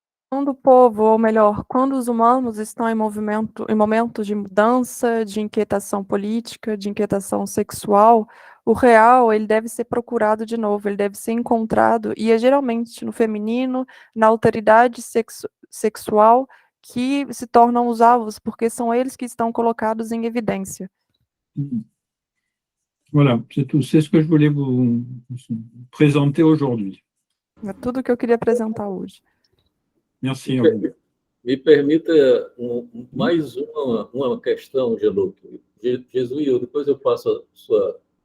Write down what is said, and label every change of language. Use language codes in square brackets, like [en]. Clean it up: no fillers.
[pt] Quando o povo, ou melhor, quando os humanos estão em momentos de mudança, de inquietação política, de inquietação sexual, o real, ele deve ser procurado de novo, ele deve ser encontrado, e é geralmente no feminino, na alteridade sexual, que se tornam os alvos, porque são eles que estão colocados em evidência. [fr] Voilà, c'est tout. C'est ce que je voulais vous présenter aujourd'hui. [pt] É tudo que eu queria apresentar hoje. [fr] Merci. [pt] Me permita mais uma questão, Jean-Luc. Jesus, depois eu passo a sua...